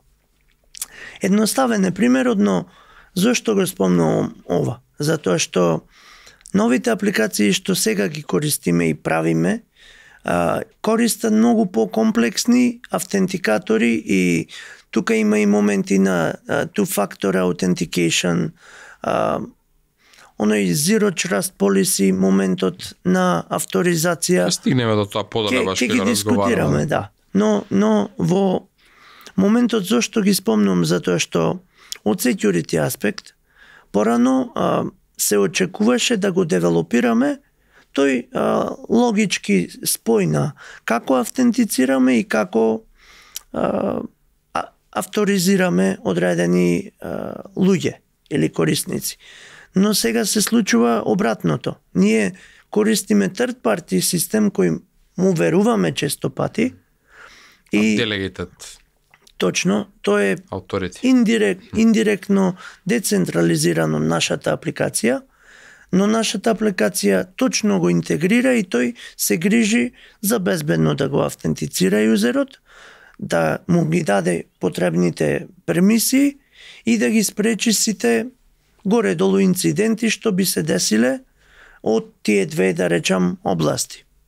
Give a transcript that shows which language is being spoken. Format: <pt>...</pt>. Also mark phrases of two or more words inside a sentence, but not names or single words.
<mk>Едноставен е примерот, но зошто го спомнувам ова? Затоа што новите апликации што сега ги користиме и правиме, користат многу по-комплексни автентикатори и тука има и моменти на</mk> <en>two-factor authentication,</en> <mk>оној</mk> <en>zero trust policy</en> <mk>моментот на авторизација. Ќе стигнеме до тоа подалева што ќе дискутираме, да. Но во моментот зошто ги спомнувам, затоа што од security аспект порано се очекуваше да го девелопираме тој логички спој на како автентицираме и како авторизираме одредени луѓе или корисници. Но сега се случува обратното. Ние користиме third party систем кој му веруваме често пати и delegated. Точно, тоа е authority. Индиректно децентрализирано нашата апликација, но нашата апликација точно го интегрира и тој се грижи за безбедно да го автентицира юзерот, да му ги даде потребните пермисии и да ги спречи сите горе-долу инциденти што би се десиле од тие две, да речам, области.</mk>